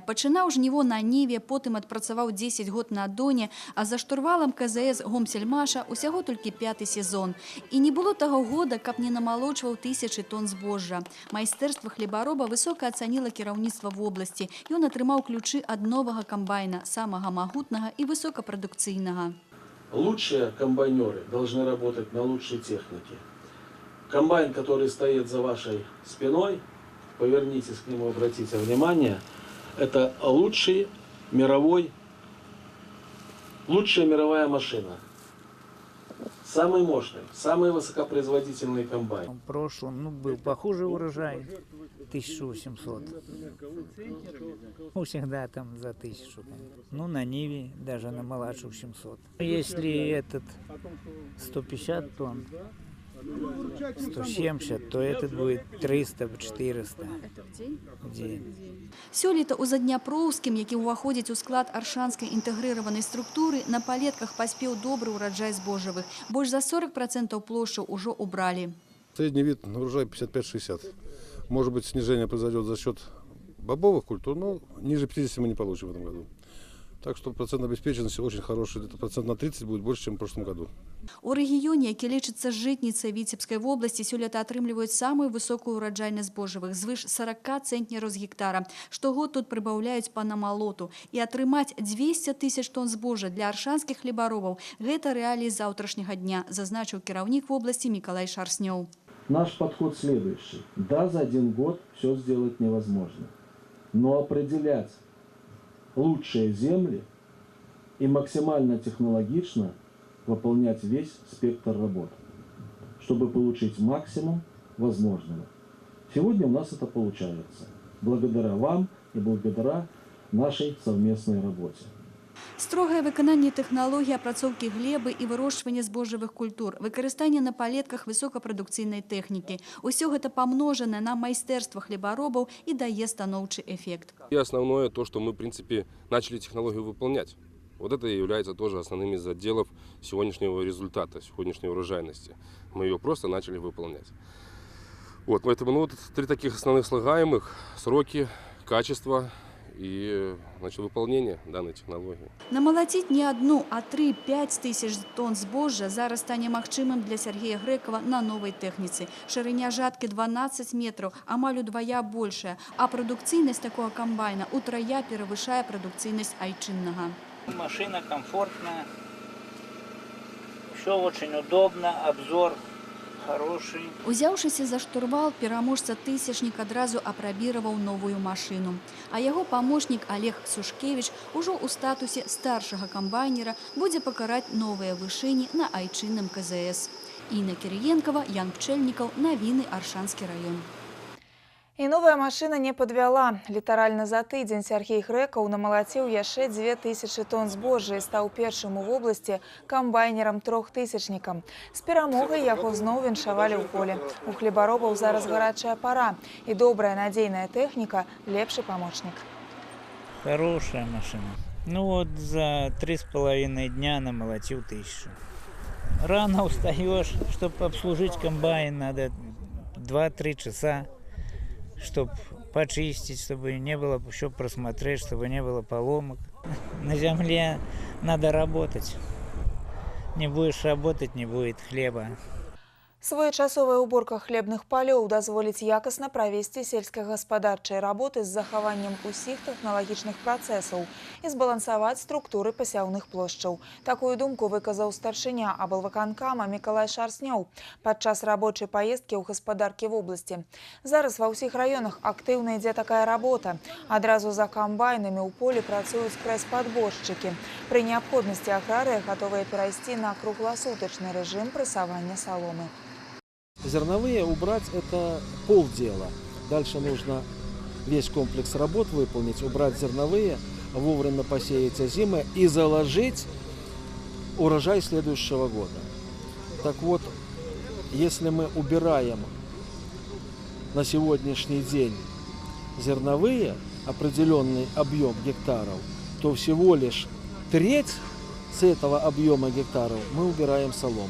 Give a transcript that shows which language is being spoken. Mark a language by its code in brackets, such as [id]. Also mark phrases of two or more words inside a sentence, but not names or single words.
[be] Пачынаў жніво на ніве, потым адпрацаваў 10 год на доне, а за штурвалам КЗС Гомсельмаша усяго толькі 5-й сезон. І не было таго года, каб не намалочваў 1000 тонн збожжа. Майстэрства хлебароба высока ацаніла кіраўніцтва вобласці. Ён атрымаў ключы ад новага камбайна, самага магутнага і высокапрадукцыйнага. [ru] Лучшие комбайнеры должны работать на лучшей технике. Комбайн, который стоит за вашей спиной, повернитесь к нему, обратите внимание, это лучшая мировая машина. Самый мощный, самый высокопроизводительный комбайн. В прошлом был похуже урожай, 1800. Всегда там за 1000. На Ниве даже на младшую 700. Если этот 150 тонн, 170, то этот будет 300-400 в день. [be] Сёлета ў Задняпроўскім, які ўваходзіць у склад аршанскай інтэгрыраванай структуры, на палетках паспеў добры ўраджай збожжавых. Больш за 40% плошчаў ужо убралі. [ru] Средний вид на урожай 55-60. Может быть, снижение произойдет за счет бобовых культур, но ниже 50 мы не получим в этом году. Так что процент обеспеченности очень хороший, где-то процент на 30 будет больше, чем в прошлом году. [be] У рэгіёне, які лічыцца жытніцай Віцебскай вобласці, сёлета атрымліваюць самую высокую ўраджайнасць збожжавых, звыш 40 цэнтнераў з гектара. Штогод тут прыбаўляюць па намалоту. І атрымаць 200 000 тонн збожжа для аршанскіх хлебаробаў – гэта рэаліі заўтрашняга дня, зазначыў кіраўнік вобласці Мікалай Шарснёў. [ru] Наш подход следующий. Да, за 1 год все сделать невозможно. Но определять лучшие земли и максимально технологично выполнять весь спектр работ, чтобы получить максимум возможного. Сегодня у нас это получается, благодаря вам и благодаря нашей совместной работе. [be] Строгае выкананне тэхналогій апрацоўкі глебы і вырошчвання збожжавых культур, выкарыстанне на палетках высокапрадукцыйнай тэхнікі. Усё гэта памножанае на майстэрства хлебаробаў і дае станоўчы эффект. [ru] И основное то, что мы, в принципе, начали технологию выполнять. Вот это и является тоже основным из отделов сегодняшнего результата, сегодняшней урожайности. Мы ее просто начали выполнять. Вот, поэтому вот 3 таких основных слагаемых: сроки, качество и, значит, выполнение данной технологии. [be] Намалаціць не одну, а 3-5 тысяч тонн збожжа зараз стане магчымым для Сергея Грэкава на новай тэхніцы. Шырыня жаткі 12 метраў, амаль удвая большая, а прадукцыйнасць такого камбайна утрая перавышае прадукцыйнасць айчыннага. [ru] Машина комфортная, все очень удобно, обзор хороший. [be] Узяўшыся за штурвал, пераможца тысячнік адразу апрабіраваў новую машыну. А яго памочнік Олег Сушкевіч ужо ў статусе старшага камбайнера будзе пакараць новыя вышыні на айчынным КЗС. Інна Кірыенкова, Ян Пчэльнікаў, навіны Аршанскі раён. І новая машына не падвяла. Літаральна за тыдзень Сергей Грэкаў намалаціў яшчэ 2000 тонн збожжа і стаў першым у вобласці камбайнерам трохтысячнікам. З перамогай яго зноў віншавалі ў поле. У хлебаробаў зараз гарачая пара. І добрая надзейная тэхніка – лепшы памочнік. [ru] Хорошая машина. Ну вот за 3,5 дня намолотил 1000. Рано устаешь, чтобы обслужить комбайн, надо 2-3 часа, чтобы почистить, чтобы не было, чтобы просмотреть, чтобы не было поломок. На земле надо работать. Не будешь работать, не будет хлеба. [be] Своечасовая уборка хлебных палёў дазволіць якасна правесці сельскагаспадарчыя работы з захаваннем усіх тэхналагічных працэсаў і збалансаваць структуры пасяўных плошчаў. Такую думку выказаў старшыня аблвыканкама Мікалай Шарснёў падчас рабочай паездкі ў гаспадаркі вобласці. Зараз ва ўсіх раёнах актыўна ідзе такая работа. Адразу за камбайнамі ў полі працуюць прэс-падборшчыкі. Пры неабходнасці аграрыя гатовыя перайсці на кругласутачны рэжым прэсавання саломы. [ru] Зерновые убрать – это полдела. Дальше нужно весь комплекс работ выполнить, убрать зерновые, вовремя посеять озимое и заложить урожай следующего года. Так вот, если мы убираем на сегодняшний день зерновые, определенный объем гектаров, то всего лишь треть с этого объема гектаров мы убираем солому.